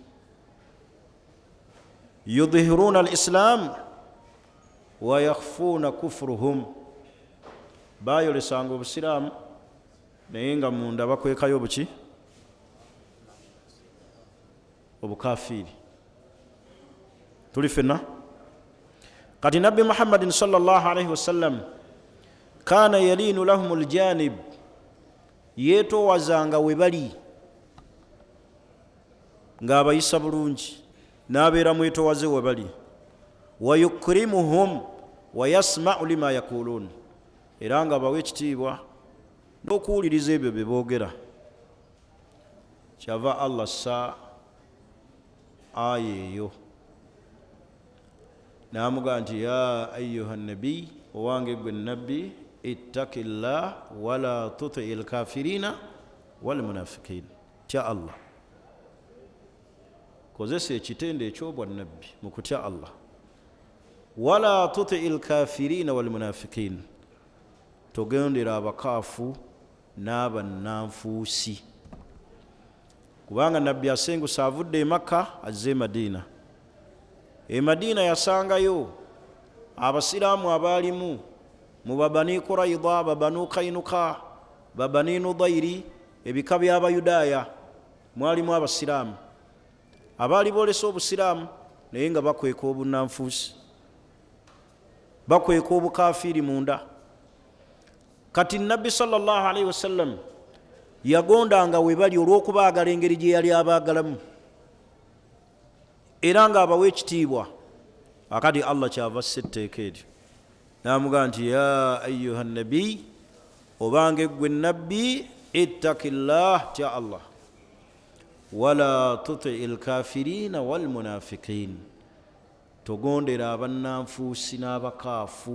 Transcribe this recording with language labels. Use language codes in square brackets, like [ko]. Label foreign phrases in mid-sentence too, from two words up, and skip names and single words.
[ar] يظهرون الإسلام ويخفون كفرهم, [lg] bayolesanga obusiraamu naye nga munda bakwekayo buki? Obukafiri. Tuli fenna? Kati Nabbi [ar] محمد صلى الله عليه وسلم كان يلين لهم الجانب, [lg] yeetowazanga we bali ng'abayisa bulungi, n'abeera mwetowaze we bali. [ar] ويكرمهم ويسمع لما يقولون, [lg] era nga bawa ekitiibwa n'okuwuliriza ebyo bye boogera. Kyava Allah sa aya eyo n'amugamba nti [ar] يا أيها النبي, [lg] owange gwe nabbi, [ar] اتق الله ولا تطع الكافرين والمنافقين, [lg] tya Allah. Kozesa ekitendo eky'obwannabbi mu kutya Allah. [ar] ولا تطع الكافرين والمنافقين, [lg] togendera abakaafu n'abannanfuusi. Kubanga nabbi asengusa avudde e Makka azze e Madina. E Madina yasangayo abasiraamu abaalimu mu Bani Qurayza, Banu Kainuka, Bani Nudayri, ebika by'Abayudaaya, mwalimu abasiraamu abaali boolesa obusiraamu naye nga bakweka obunnanfuusi, bakweka obukafiiri munda. Kati Nabbi sallallahu alaihi wasallam yagondanga we bali olw'okubaagala engeri gye yali abaagalamu era ng'abawa ekitiibwa. Akati Allah kyava assa etteeka eryo n'amugamba nti [ar] يا أيها النبي, [lg] obange gwe nabbi, ittakillah, tya Allah, [ar] ولا تطع الكافرين والمنافقين, [lg] togondera abannanfuusi n'abakaafu.